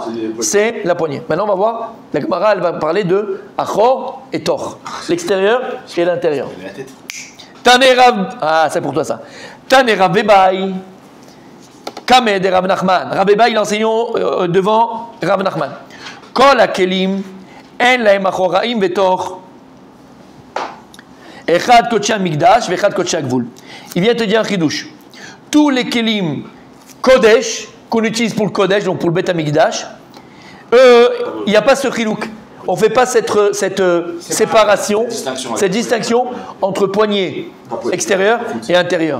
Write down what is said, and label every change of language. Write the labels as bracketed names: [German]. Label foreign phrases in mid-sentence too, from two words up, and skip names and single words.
[French] C'est la poignée. Maintenant on va voir, la Gemara elle va parler de Achor et Tor, l'extérieur et l'intérieur. C'est pour toi ça. Tane Rav Bebai, Kamed et Rav Nachman. Rav Bebai il enseigne devant Rav Nachman. [Hebrew] כל הכלים אין להם אחוראים בתוך אחד קודשי המקדש ואחד קודשי הגבול. [French] Il vient te dire un chidouche. Tous les [Hebrew] כלים קודש [French] qu'on utilise pour le kodesh, donc pour le [Hebrew] בית המקדש, [French] il n'y a pas ce chilouk. On ne fait pas cette séparation, cette distinction entre poignet extérieur et intérieur.